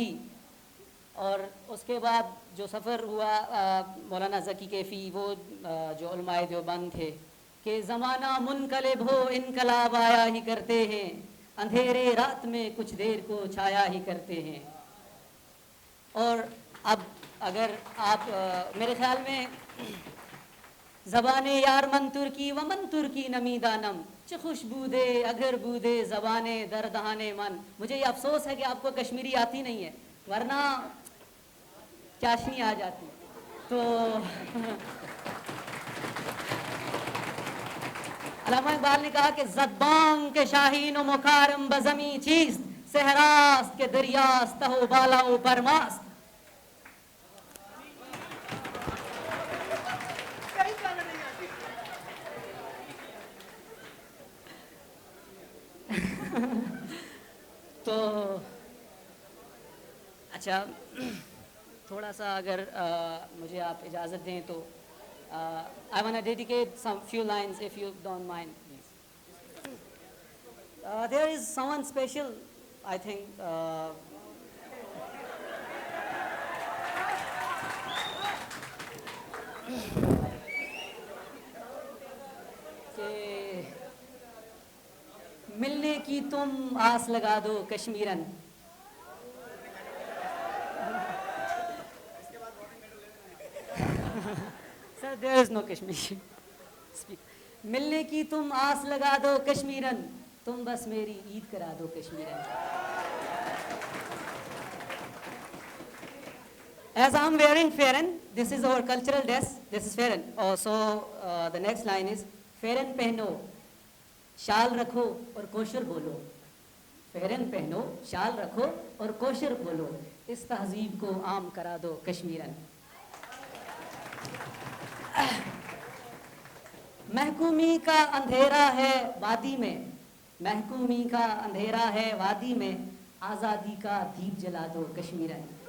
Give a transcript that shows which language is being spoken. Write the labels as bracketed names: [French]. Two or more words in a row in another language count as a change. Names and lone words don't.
[Urdu] اور اس کے بعد جو سفر ہوا مولانا ذکی کیفی وہ جو علماء دیوبند تھے کہ زمانہ منقلب ہو انقلاب آیا ہی کرتے ہیں، اندھیرے رات میں کچھ دیر کو چھایا ہی کرتے ہیں. اور اب اگر آپ میرے خیال میں [Persian] زبان یار من ترکی و من ترکی نمی دانم چه خوشبودے اگر بودے زبان دردہانے من. [Urdu] مجھے یہ افسوس ہے کہ آپ کو کشمیری آتی نہیں ہے ورنہ چاشنی آ جاتی. تو علامہ اقبال نے کہا کہ [Persian] زدبان کے شاہین و مکارم بزمی چیست، صحراست کے دریاست تہ و بالا و برماست. [Urdu] تو اچھا تھوڑا سا اگر مجھے آپ اجازت دیں تو [English] I want to dedicate some few lines if you don't mind please. There is someone special I think [Urdu] کہ ملنے کی تم آس لگا دو کشمیرن. [English] Sir, there is no Kashmiri. Speak. [Urdu] ملنے کی تم آس لگا دو کشمیرن، تم بس میری عید کرا دو کشمیرن. [English] As I'm wearing fairan, this is our cultural dress. This is fairan. So the next line is fairan [Urdu] پہنو شال رکھو اور کوشر بولو. فیرن پہنو شال رکھو اور کوشر بولو، اس تہذیب کو عام کرا دو کشمیرن. محکومی کا اندھیرا ہے وادی میں، محکومی کا اندھیرا ہے وادی میں، آزادی کا دیپ جلا دو کشمیرن.